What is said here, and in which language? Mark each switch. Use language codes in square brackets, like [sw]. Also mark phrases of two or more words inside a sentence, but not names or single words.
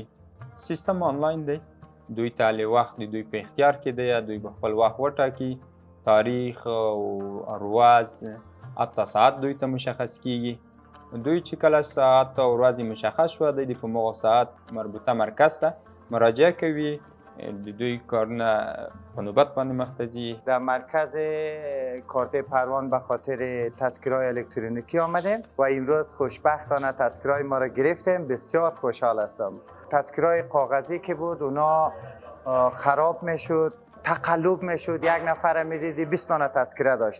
[ps] سیستم آنلاین دی، دوی ته وخت دوی په اختیار کې دی، دوی به خپل وخت وټاکي، تاریخ او ورځ حتی ساعت دوی ته مشخص کیږي. دوی چې کله ساعت او ورځ مشخص شوه دی په موقع ساعت مربوطه مرکز ته مراجعه کوي، د دوی کارونه په نوبت باندې مخ ته ځي. [fa] در مرکز کارتای پروان به خاطر تذکره‌های الکترونیکی آمدیم و امروز خوشبختانه تذکره‌های ما را گرفتیم. بسیار خوشحال هستم. تذکره‌های کاغذی که بود اونا خراب میشد، تقلب میشد، یک نفر میدیدی 20 دانه تذکره داشت.